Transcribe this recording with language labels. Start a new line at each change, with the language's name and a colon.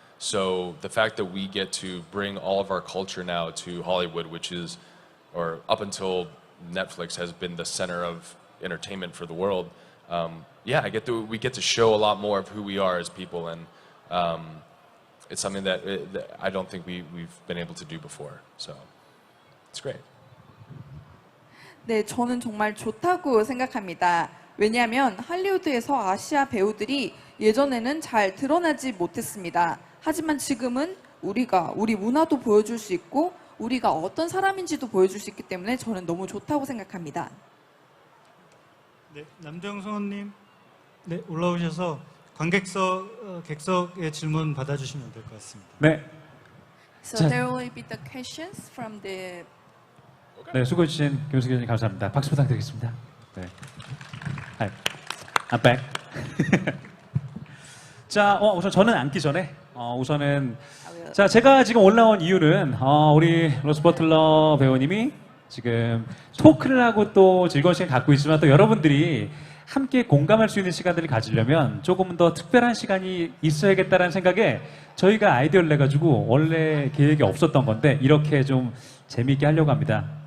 English: So the fact that we get to bring all of our culture now to Hollywood, which is, or up until Netflix has been the center of entertainment for the world, yeah, we get to show a lot more of who we are as people, and it's something that I don't think we've been able to do before. So it's great.
Korean: 네, 저는 정말 좋다고 생각합니다. 왜냐하면 할리우드에서 아시아 배우들이 예전에는 잘 드러나지 못했습니다. 하지만 지금은 우리 문화도 보여줄 수 있고 우리가 어떤 사람인지도 보여줄 수 있기 때문에 저는 너무 좋다고 생각합니다. 네, 남정 성우님, 네, 올라오셔서 객석의 질문 받아주시면 될 것 같습니다. 네,
English: So
Korean: 자.
English: there will be the questions from the
Korean: 네, 수고해주신 김수기 교수님 감사합니다. 박수 부탁드리겠습니다.
English: 네. Hi. I'm back.
Korean: 자, 우선 저는 앉기 전에 우선은 자, 제가 지금 올라온 이유는 우리 로스 버틀러 배우님이 지금 토크를 하고 또 즐거운 시간 갖고 있지만 또 여러분들이 함께 공감할 수 있는 시간들을 가지려면 조금 더 특별한 시간이 있어야겠다는 생각에 저희가 아이디어를 내가지고 원래 계획이 없었던 건데 이렇게 좀 재미있게 하려고 합니다.